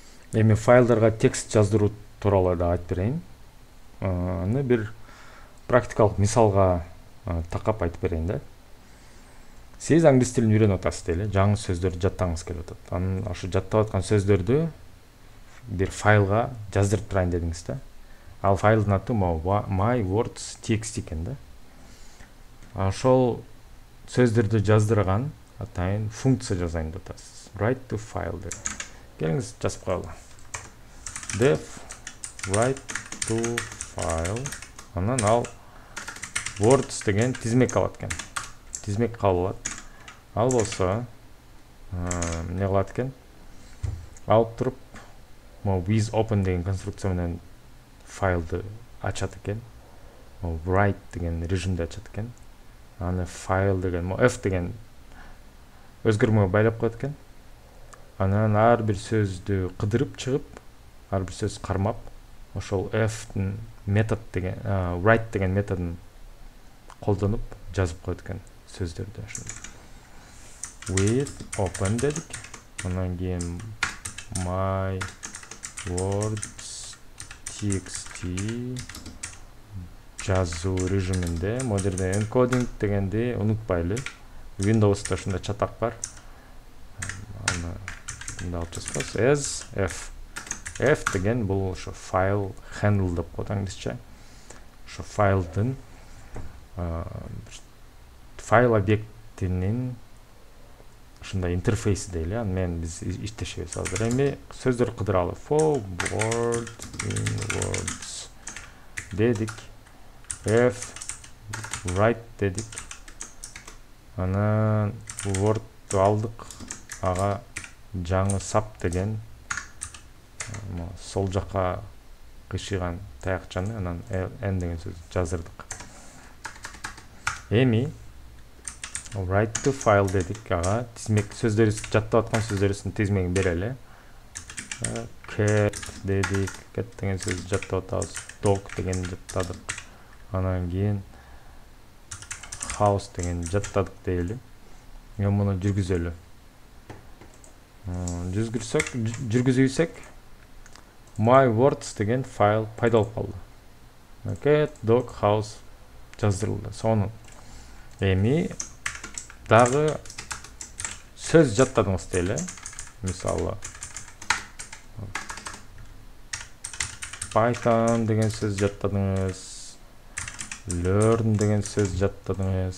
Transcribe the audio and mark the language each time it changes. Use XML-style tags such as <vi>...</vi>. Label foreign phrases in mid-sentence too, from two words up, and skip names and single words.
<ky>Эми файлдарга текст жаздыруу тууралуу да айтып берейин. Аны бир практикалык мисалга такап айтып берейин да. Сиз англис тилин үйрөнүп атасыз дейли, жаңы сөздөрдү жаттагыңыз келип атат. Анан ошо жаттап аткан сөздөрдү бир файлга жаздырып турайын дедиңиз да. Ал файлдын аты</ky> <en>my words txt</en> <ky>экен да. Ошол сөздөрдү жаздырган атайын функция жазайын деп атасыз.</ky> <en>Write to file</en> <ky>деп. Келиңиз жазып коелу.</ky> <en>Def write to file.</en> <ky>Анан ал words деген тизмек алат экен. Тизмек кабыл алат. Ал болсо эмне кылат экен? Алып туруп,</ky> <en>with open</en> <ky>деген конструкция менен файлды ачат экен. Write деген режимде ачат экен. Аны файл деген, f деген өзгөрмөгө байлап коет экен. Анан ар бир сөздү кыдырып чыгып, ар бир сөз кармап, ошол f'тин метод деген, write деген методун колдонуп жазып коет экен сөздөрдү.</ky> <en>With open</en> <ky>дедик. Анан кийин</ky> <en>my words txt</en> <ky>жазуу режиминде, могу жерде encoding дегенди унутпайлы. Windows'та ушундай чатак бар. Аны мындай алып жазабыз.</ky> <en>As f</en> <ky>деген бул ошо файл handle деп коет англисче. Ошо файлдын файл объектинин ушундай интерфейси дейли. Аны менен биз иштешебиз азыр. Эми сөздөр кыдыралы.</ky> <en>Forward in words дедик. F write дедик.</en> <ky>Анан word'ду алдык. Ага жаңы sub деген сол жакка кышыган таякчаны, анан n деген сөз жаздырдык. Эми</ky> <en>write to file</en> <ky>дедик. Ага тизмек сөздөрүбүз жаттап аткан сөздөрүбүздүн тизмегин берели. Cat дедик. Cat деген сөз жаттап атабыз. Dog деген жаттадык. Анан кийин house деген жаттадык дейли. Эми муну жүргүзөлү. Жүргүзсөк</ky> <en>my words</en> <ky>деген файл пайда болуп калды.</ky> <en>Cat, dog, house</en> <ky>жаздырылды. Сонун. Эми дагы сөз жаттадыңыз дейли. Мисалы Python деген сөз жаттадыңыз. Learn деген сөз жаттадыңыз.</ky>